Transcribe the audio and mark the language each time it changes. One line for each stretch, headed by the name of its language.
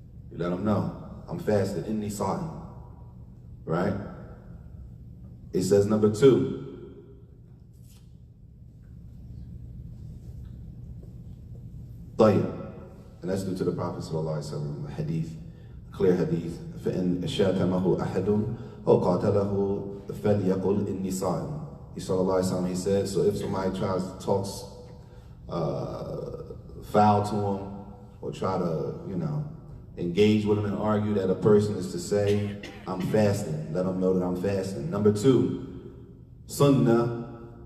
English: You let them know, I'm fasting,
Arabic: إِنِّي صَائِمٌ.
English: Right? It says number 2.
Arabic: طيب.
English: And that's due to the Prophet sallallahu alaihi wasallam, hadith, clear hadith.
Arabic: فإن شاتمه أحد أو قاتله فليقل إني صائم.
English: He sallallahu alaihi wasallam, he said, so if somebody tries to talk foul to him or try to, engage with him and argue that a person is to say, I'm fasting. Let them know that I'm fasting. Number 2, sunnah.